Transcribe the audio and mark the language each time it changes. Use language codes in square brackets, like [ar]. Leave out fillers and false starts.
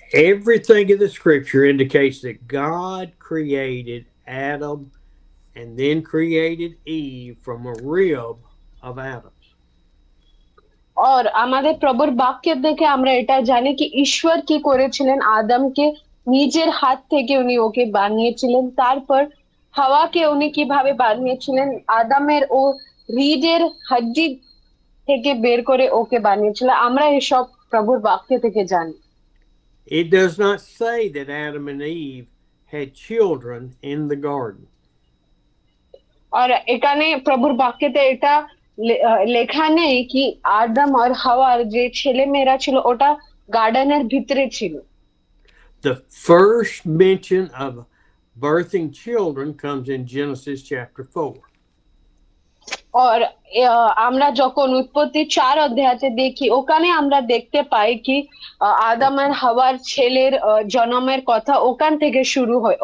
[en] Everything in the scripture indicates that God created Adam and then created Eve from a rib of Adam's. [bn] আর আমাদের প্রভুর বাক্যের দেখে আমরা এটা জানি কি ঈশ্বর কি করেছিলেন, আদমকে নিজের হাত থেকে উনি ওকে বানিয়েছিলেন, তারপর হাওয়াকে উনি কিভাবে বানিয়েছিলেন, আদমের ও রিডের হাড্ডি থেকে বের করে ওকে বানিয়েছিল, আমরা এসব প্রভুর বাক্য থেকে জানি। [en] It does not say that Adam and Eve had children in the garden. [bn] আর এখানে প্রভুর বাক্যতে এটা লেখা নেই কি আদম আর হাওয়ার যে ছেলে মেয়েরা ছিল ওটা গার্ডেনের ভিতরে ছিল। [en] The first mention of birthing children comes in Genesis chapter 4. [bn] আর আমরা যখন উৎপত্তি 4 অধ্যায়তে দেখি ওখানে আমরা দেখতে পাই কি আদম আর হাওয়ার ছেলের জন্মের কথা ওখান থেকে শুরু হয়।